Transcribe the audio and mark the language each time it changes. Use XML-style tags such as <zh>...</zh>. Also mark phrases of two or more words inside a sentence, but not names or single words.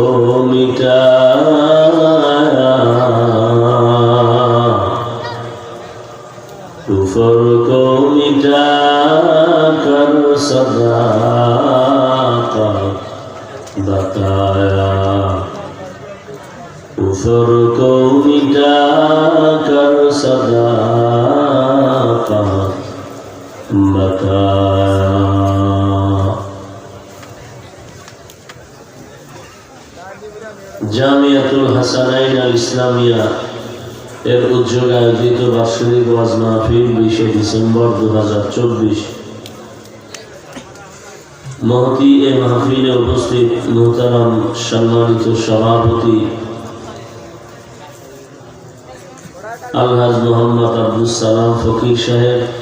<ur>مٹایا کفر کو مٹا کر صداقت بتایا کفر کو مٹا کر صداقت</ur> <bn>بتایا জামিয়াতুল হাসানাইন আল ইসলামিয়া এর উদ্যোগে আয়োজিত বার্ষিক ওয়াজ মাহফিল 20 ডিসেম্বর 2024 মহতি এ মাহফিলে উপস্থিত মুহতারাম সম্মানিত সভাপতি আলহাজ মোহাম্মদ আব্দুল সালাম ফকির সাহেব</bn>